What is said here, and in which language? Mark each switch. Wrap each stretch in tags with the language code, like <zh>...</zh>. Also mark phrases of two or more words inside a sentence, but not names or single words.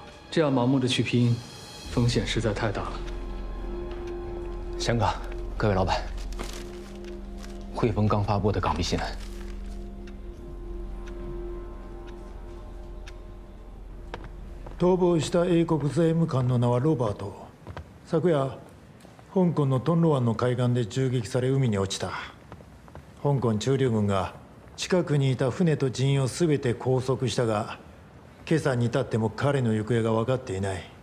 <zh>这样盲目的去拼，风险实在太大了。翔哥，各位老板，汇丰刚发布的港币新闻。</zh> <ja>逃亡した英国税務官の名はロバート。昨夜、香港のトンロ湾の海岸で銃撃され海に落ちた。香港駐留軍が近くにいた船と人員を全て拘束したが、今朝に至っても彼の行方が分かっていない。</ja>